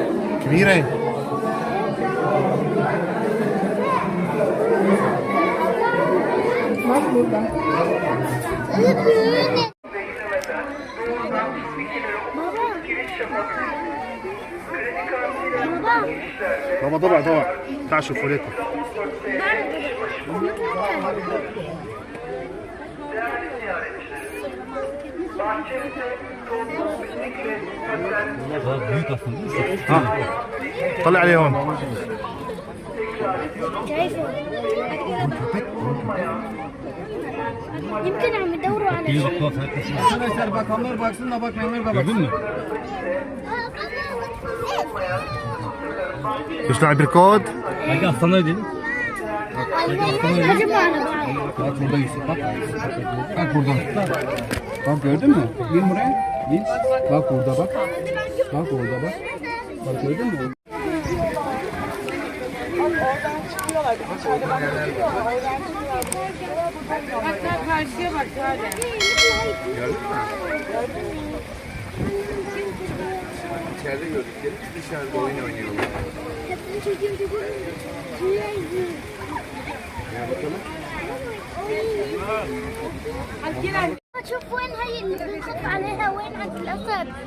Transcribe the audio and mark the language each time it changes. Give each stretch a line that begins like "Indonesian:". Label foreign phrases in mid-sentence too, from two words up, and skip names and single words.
Arabic: كبيرة.
Turkish: burada. Değdirmeden doğrudan fikirleri okuyup giriş yapabilirsiniz. Kredi kartıyla girişlerde
Arabic: بابا طبعا طبعا تعال شوفوا لكم.
Turkish: değerli ziyaretçilerimiz, bahçemizde sonsuz bitmek ve
Arabic: ها طلع عليه هون. شايفه يمكن عم يدوروا على شيء.
Turkish: Arkadaşlar bakanlar baksın da bakmayanlar da baksın.
Arabic: تشتغل بالكود؟
Turkish: Hadi aslanlar dedim.
Arabic: هجموا على بعض.
Turkish: Bak burada Yusuf bak. Bak burada. Bak gördün mü? Bin buraya. Bin. Bak orada bak. Bak orada bak. Bak gördün mü? Hatta karşıya bak hadi. İçeride gördükleri dışarıda oyun oynuyorlar.
Arabic: شوف وين هي اللي بنخف عليها وين عند الأسد.